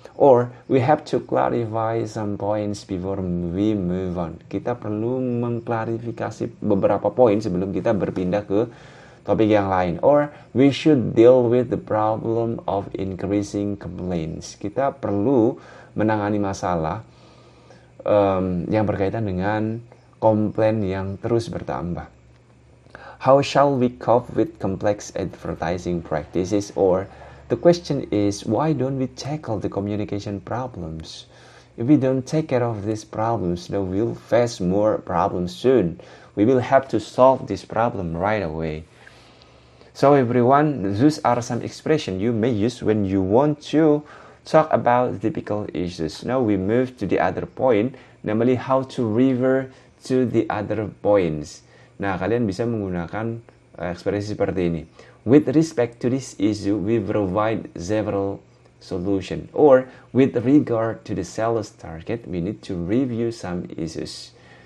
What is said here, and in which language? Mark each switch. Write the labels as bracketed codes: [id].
[en] Or, we have to clarify some points before we move on. [id] Kita perlu mengklarifikasi beberapa poin sebelum kita berpindah ke topik yang lain. [en] Or, we should deal with the problem of increasing complaints. [id] Kita perlu menangani masalah yang berkaitan dengan komplain yang terus bertambah. [en] How shall we cope with complex advertising practices? Or the question is, why don't we tackle the communication problems? If we don't take care of these problems, then we'll face more problems soon. We will have to solve this problem right away. So everyone, those are some expressions you may use when you want to talk about typical issues. Now we move to the other point, namely how to refer to the other points. [id] Nah, kalian bisa menggunakan ekspresi seperti ini. [en] With respect to this issue, we provide several solutions. Or, with regard to the sales target, we need to review some issues.